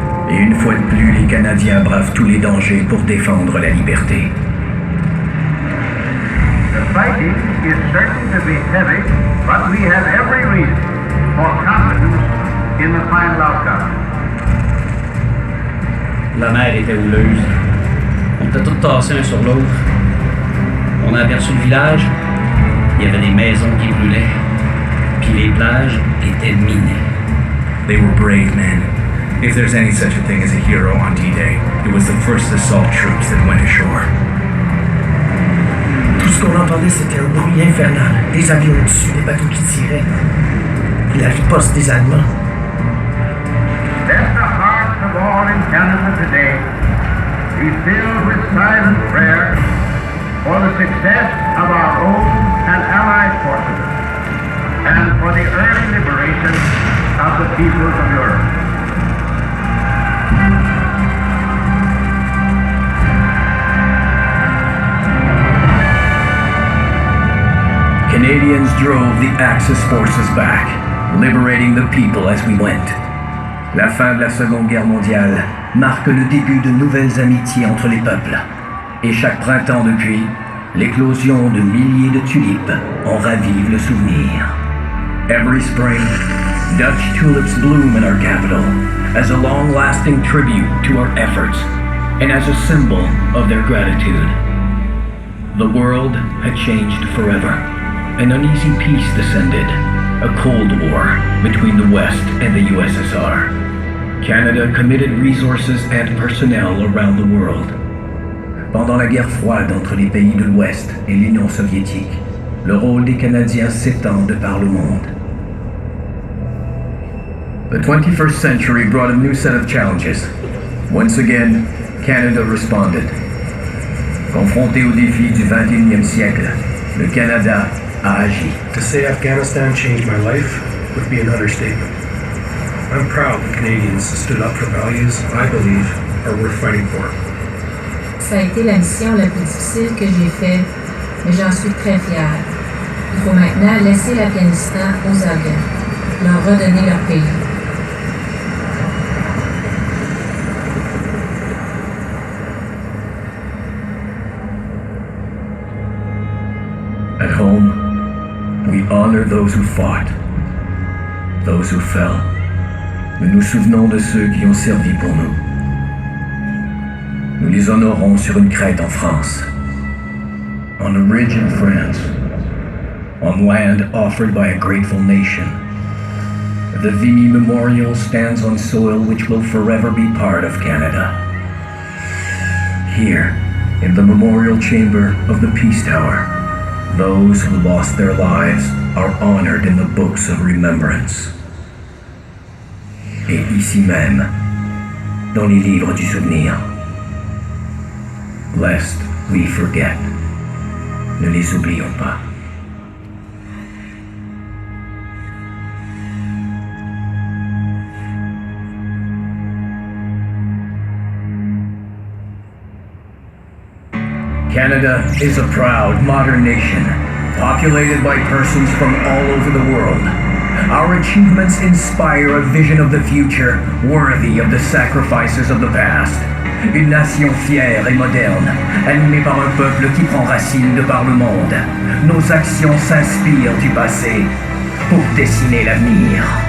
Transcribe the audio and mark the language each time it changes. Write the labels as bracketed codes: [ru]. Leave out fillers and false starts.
[fr] Et une fois de plus, les Canadiens bravent tous les dangers pour défendre la liberté. [en] The fighting is certain to be heavy, but we have every reason for confidence in the final outcome. [fr] La mer était houleuse. On était tous tassés un sur l'autre. On a aperçu le village. Il y avait des maisons qui brûlaient. Puis les plages étaient minées. [en] They were brave men. If there's any such a thing as a hero on D-Day, it was the first assault troops that went ashore. [fr] Tout ce qu'on entendait, c'était un bruit infernal. Des avions au-dessus, des bateaux qui tiraient. Puis la riposte des Allemands. [en] Let the hearts of all in Canada today be filled with silent prayer for the success of our own and Allied forces, and for the early liberation of the peoples of Europe. Canadians drove the Axis forces back, liberating the people as we went. [fr] La fin de la Seconde Guerre mondiale marque le début de nouvelles amitiés entre les peuples. Et chaque printemps depuis, l'éclosion de milliers de tulipes en ravive le souvenir. [en] Every spring, Dutch tulips bloom in our capital as a long-lasting tribute to our efforts and as a symbol of their gratitude. The world had changed forever. An uneasy peace descended, a Cold War between the West and the USSR. Canada committed resources and personnel around the world. [fr] Pendant la guerre froide entre les pays de l'Ouest et l'Union soviétique, le rôle des Canadiens s'étend de par le monde. [en] The 21st century brought a new set of challenges. Once again, Canada responded. [fr] Confronté aux défis du 21e siècle, le Canada a agi. [en] To say Afghanistan changed my life would be an understatement. I'm proud that Canadians stood up for values I believe are worth fighting for. [fr] Ça a été la mission la plus difficile que j'ai faite, mais j'en suis très fière. Il faut maintenant laisser l'Afghanistan aux Afghans, leur redonner leur pays. [en] At home, we honor those who fought, those who fell. [fr] Nous nous souvenons de ceux qui ont servi pour nous. Nous les honorons sur une crête en France, [en] on a ridge in France, on land offered by a grateful nation. The Vimy Memorial stands on soil which will forever be part of Canada. Here, in the memorial chamber of the Peace Tower, those who lost their lives are honored in the books of remembrance. [fr] Et ici même, dans les livres du souvenir. [en] Lest we forget. [fr] Ne les oublions pas. [en] Canada is a proud, modern nation, populated by persons from all over the world. Our achievements inspire a vision of the future worthy of the sacrifices of the past. [fr] Une nation fière et moderne, animée par un peuple qui prend racine de par le monde. Nos actions s'inspirent du passé pour dessiner l'avenir.